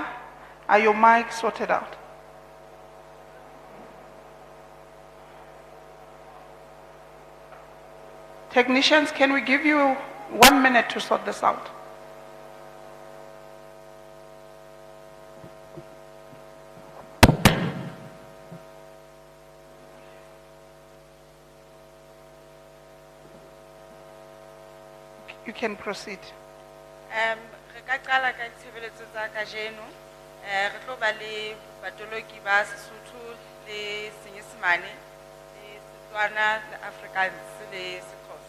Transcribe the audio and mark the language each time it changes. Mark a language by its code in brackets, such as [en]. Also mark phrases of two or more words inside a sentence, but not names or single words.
[en] Are your mics sorted out? Technicians, can we give you 1 minute to sort this out? You can proceed. [st] Re ka qala ka ditshebeletso tsa kajeno. Re tlo ba le batoloki ba Sesotho le Senyesemane le Setswana le Afrikaans le Sexhosa.